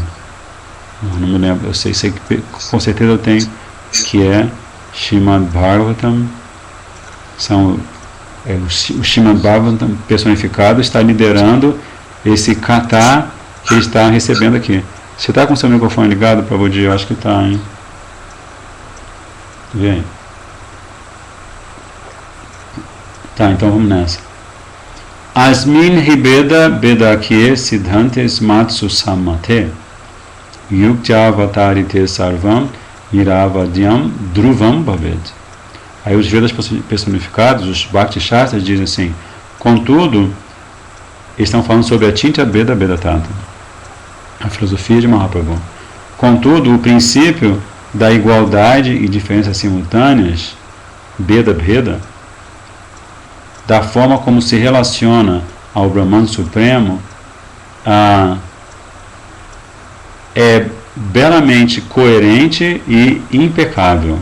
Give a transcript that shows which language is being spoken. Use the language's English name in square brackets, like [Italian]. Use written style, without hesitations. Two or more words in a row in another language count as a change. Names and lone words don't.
[Portuguese] Eu não me lembro, eu sei que com certeza eu tenho, que é Srimad Bhagavatam, o Srimad Bhagavatam personificado está liderando esse kata que ele está recebendo aqui. Você está com seu microfone ligado, Prabhuji? Eu acho que está, hein? Vê aí. Tá, então vamos nessa. [Sanskrit] अस्मिन् हिबेद बेदक्ये सिद्धान्तेस् मत्सु सम्मते युक्जवतारिते सर्वम् इरवद्यम् ध्रुवम् भवेद्. [Portuguese] Aí os Vedas personificados, os Bhakti Shastras, dizem assim: contudo, eles estão falando sobre a [Sanskrit] अचिन्त्य भेद भेद तत्त्व, [Portuguese] a filosofia de Mahaprabhu. Contudo, o princípio da igualdade e diferenças simultâneas, [Sanskrit] भेद भेद, [Portuguese] da forma como se relaciona ao Brahman Supremo, é belamente coerente e impecável.